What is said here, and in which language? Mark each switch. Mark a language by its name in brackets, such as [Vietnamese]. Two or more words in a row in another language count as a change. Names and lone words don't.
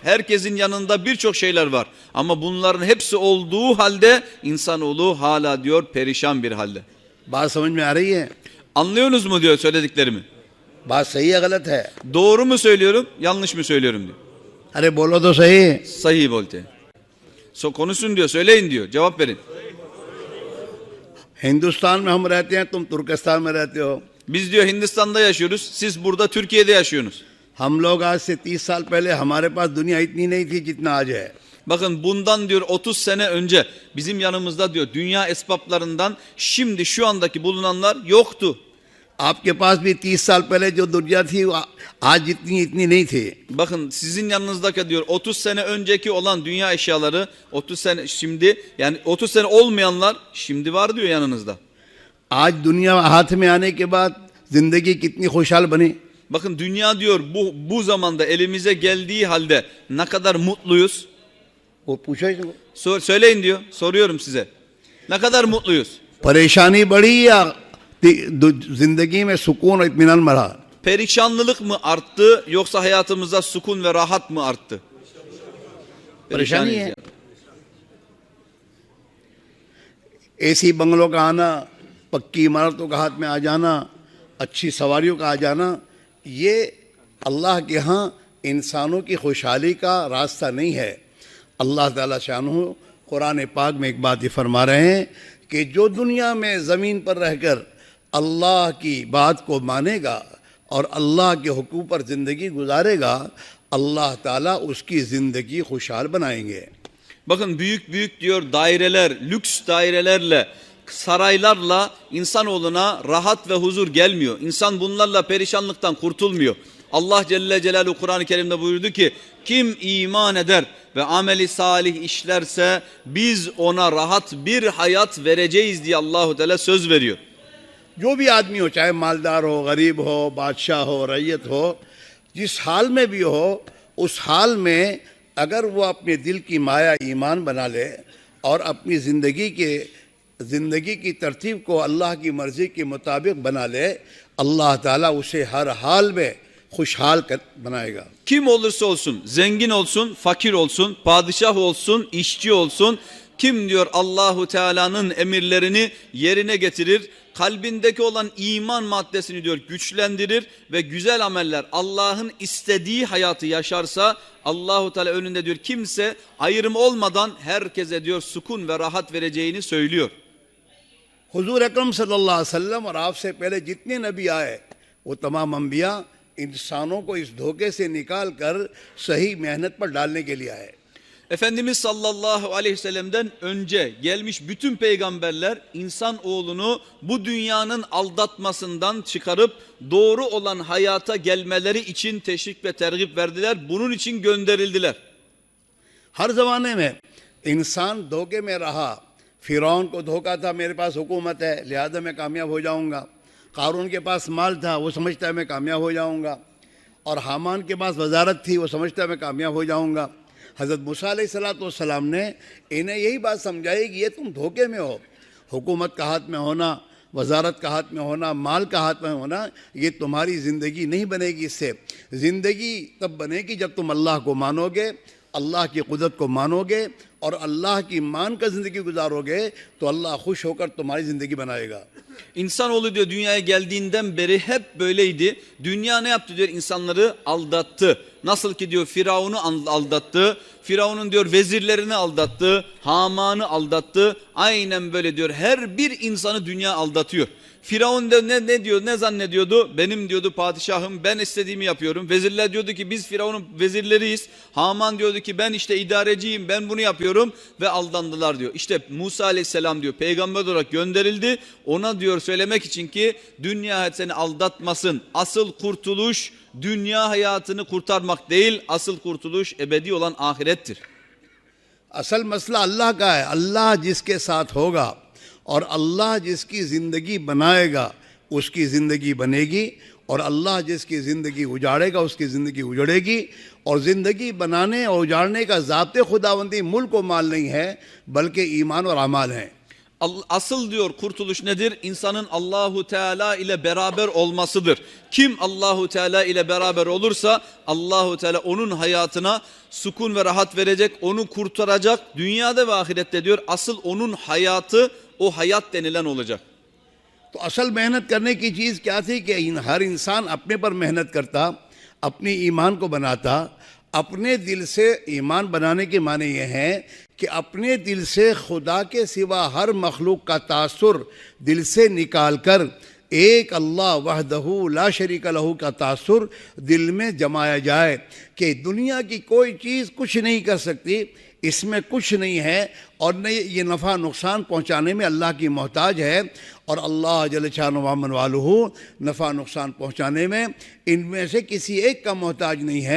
[Turkish] Herkesin yanında birçok şeyler var. Ama bunların hepsi olduğu halde insanoğlu hala diyor perişan bir halde. [Urdu] بات سمجھ میں آ رہی ہے? [Turkish] Anlıyorsunuz mu diyor söylediklerimi? [Urdu] بات صحیح ہے غلط ہے? [Turkish] Doğru mu söylüyorum, yanlış mı söylüyorum diyor. [Urdu] ارے بولو تو صحیح. صحیح بولتے. [Turkish] Konuşun diyor, söyleyin diyor, cevap verin. [Urdu] ہندوستان میں ہم رہتے ہیں، تم ترکستان میں رہتے ہو. [Turkish] Biz diyor Hindistan'da yaşıyoruz, siz burada Türkiye'de yaşıyorsunuz. [Urdu] ہم لوگ آج سے 30 سال پہلے ہمارے پاس دنیا اتنی نہیں تھی جتنا آج ہے. [Turkish] Bakın bundan diyor 30 sene önce bizim yanımızda diyor dünya esbaplarından şimdi şu andaki bulunanlar yoktu. [Urdu] آپ کے پاس بھی 30 سال پہلے جو دنیا تھی آج جتنی اتنی نہیں تھی. [Turkish] Bakın sizin yanınızdaki diyor 30 sene önceki olan dünya eşyaları 30 sene şimdi yani 30 sene olmayanlar şimdi var diyor yanınızda. [Urdu] آج دنیا ہاتھ میں آنے کے بعد زندگی کتنی خوشحال بنی. [Turkish] Bakın dünya diyor bu zamanda elimize geldiği halde ne kadar mutluyuz. [Urdu] وہ پوچھو اس کو. [Turkish] Söyleyin diyor. Soruyorum size. Ne kadar mutluyuz? [Urdu] پریشانی بڑھی یا زندگی میں سکون اور اطمینان بڑھا. [Turkish] Perişanlılık mı arttı yoksa hayatımıza sükun ve rahat mı arttı? [Urdu] پریشانی ہے. ایسی بنگلوں کا آنا، پکی عمارتوں کا ہاتھ میں آ جانا، اچھی سواریوں کا آ جانا، یہ اللہ کے یہاں انسانوں کی خوشحالی کا راستہ نہیں ہے. اللہ تعالیٰ شانہ قرآن پاک میں ایک بات یہ فرما رہے ہیں کہ جو دنیا میں زمین پر رہ کر اللہ کی بات کو مانے گا اور اللہ کے حکم پر زندگی گزارے گا، اللہ تعالیٰ اس کی زندگی خوشحال بنائیں گے. [Turkish] Bakın büyük diyor daireler, lüks dairelerle, saraylarla insanoğluna rahat ve huzur gelmiyor. İnsan bunlarla perişanlıktan kurtulmuyor. Allah [Arabic] جل جلاله [Turkish] Kur'an-ı Kerim'de buyurdu ki kim iman eder ve ameli salih işlerse biz ona rahat bir hayat vereceğiz diye Allahu Teala söz veriyor. [Urdu] جو بھی آدمی ہو، چاہے مالدار ہو، غریب ہو، بادشاہ ہو، رعیت ہو، جس حال میں بھی ہو، اس حال میں اگر وہ اپنے دل کی مایہ ایمان بنا لے اور اپنی زندگی کی ترتیب کو اللہ کی مرضی کے مطابق بنا لے، اللہ تعالیٰ اسے ہر حال میں خوشحال بنائے گا. [Turkish] Kim olursa olsun, zengin olsun, fakir olsun, padişah olsun, işçi olsun, kim diyor Allahu Teala'nın emirlerini yerine getirir, kalbindeki olan iman maddesini diyor güçlendirir ve güzel ameller Allah'ın istediği hayatı yaşarsa Allahu Teala önünde diyor kimse ayrım olmadan herkese diyor sükun ve rahat vereceğini söylüyor. [Urdu] حضور اکرم [Arabic] صلى الله عليه وسلم [Urdu] اور آپ سے پہلے جتنے نبی آئے وہ تمام انبیاء انسانوں کو اس دھوکے سے نکال کر صحیح محنت پر ڈالنے کے لیے آئے. [Turkish] Efendimiz [Arabic] صلى الله عليه وسلم'den [Turkish] önce gelmiş bütün peygamberler insan oğlunu bu dünyanın aldatmasından çıkarıp doğru olan hayata gelmeleri için teşvik ve tergip verdiler. Bunun için gönderildiler. [Urdu] ہر زمانے میں انسان دھوکے میں رہا۔ فرعون کو دھوکا تھا، میرے پاس حکومت ہے لہٰذا میں کامیاب ہو جاؤں گا. قارون کے پاس مال تھا، وہ سمجھتا ہے میں کامیاب ہو جاؤں گا. اور ہامان کے پاس وزارت تھی، وہ سمجھتا ہے میں کامیاب ہو جاؤں گا. حضرت موسیٰ علیہ السلام نے انہیں یہی بات سمجھائی کہ یہ تم دھوکے میں ہو. حکومت کا ہاتھ میں ہونا، وزارت کا ہاتھ میں ہونا، مال کا ہاتھ میں ہونا، یہ تمہاری زندگی نہیں بنے گی. اس سے زندگی تب بنے گی جب تم اللہ کو مانو گے، اللہ کی قدرت کو مانو گے اور اللہ کی مان کر زندگی گزارو گے تو اللہ خوش ہو کر تمہاری زندگی بنائے گا. [Turkish] İnsanoğlu diyor dünyaya geldiğinden beri hep böyleydi. Dünya ne yaptı diyor, insanları aldattı. Nasıl ki diyor Firavun'u aldattı. Firavun'un diyor vezirlerini aldattı. Haman'ı aldattı. Aynen böyle diyor her bir insanı dünya aldatıyor. Firavun da ne diyor, ne zannediyordu? Benim diyordu padişahım, ben istediğimi yapıyorum. Vezirler diyordu ki biz Firavun'un vezirleriyiz. Haman diyordu ki ben işte idareciyim, ben bunu yapıyorum ve aldandılar diyor. İşte Musa aleyhisselam diyor peygamber olarak gönderildi. Ona diyor söylemek için ki dünya seni aldatmasın. Asıl kurtuluş dünya hayatını kurtarmak değil, asıl kurtuluş ebedi olan ahirettir. [Urdu] اصل مسئلہ اللہ کا ہے. اللہ جس کے ساتھ ہوگا اور اللہ جس کی زندگی بنائے گا اس کی زندگی بنے گی، اور اللہ جس کی زندگی اجاڑے گا اس کی زندگی اجڑے گی. اور زندگی بنانے اور اجاڑنے کا ضابطۂ خداوندی ملک و مال نہیں ہے بلکہ ایمان اور اعمال ہیں. [Turkish] Asıl diyor kurtuluş nedir? İnsanın Allahu Teala ile beraber olmasıdır. Kim Allahu Teala ile beraber olursa Allahu Teala onun hayatına sukun ve rahat verecek, onu kurtaracak dünyada ve ahirette diyor. Asıl onun hayatı o hayat denilen olacak. [Urdu] تو اصل محنت کرنے کی چیز کیا تھی کہ ہر انسان اپنے پر محنت کرتا، اپنے ایمان کو بناتا. اپنے دل سے ایمان بنانے کے معنی یہ ہیں کہ اپنے دل سے خدا کے سوا ہر مخلوق کا تاثر دل سے نکال کر ایک اللہ [Arabic] وحده لا شريك له [Urdu] کا تاثر دل میں جمایا جائے کہ دنیا کی کوئی چیز کچھ نہیں کر سکتی، اس میں کچھ نہیں ہے اور نہ یہ نفع نقصان پہنچانے میں اللہ کی محتاج ہے، اور اللہ جل شان وامن والہو نفع نقصان پہنچانے میں ان میں سے کسی ایک کا محتاج نہیں ہے.